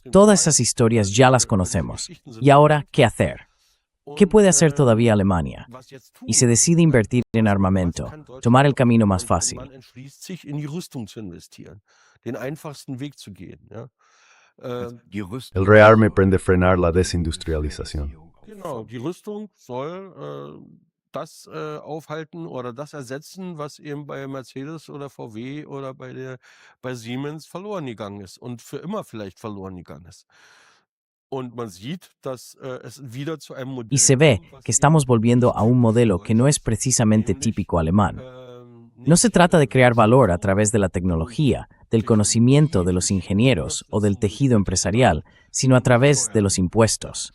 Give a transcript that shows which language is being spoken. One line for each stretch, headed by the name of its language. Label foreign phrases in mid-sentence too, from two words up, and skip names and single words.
Spanish: Todas esas historias ya las conocemos. ¿Y ahora qué hacer? ¿Qué puede hacer todavía Alemania? Y se decide invertir en armamento, tomar el camino más fácil. El rearme pretende frenar la desindustrialización.
German: Genau, die Rüstung soll das aufhalten oder das ersetzen, was eben bei Mercedes oder VW oder bei Siemens verloren gegangen ist und für immer vielleicht verloren gegangen ist.
Spanish: Y se ve que estamos volviendo a un modelo que no es precisamente típico alemán. No se trata de crear valor a través de la tecnología, del conocimiento de los ingenieros o del tejido empresarial, sino a través de los impuestos.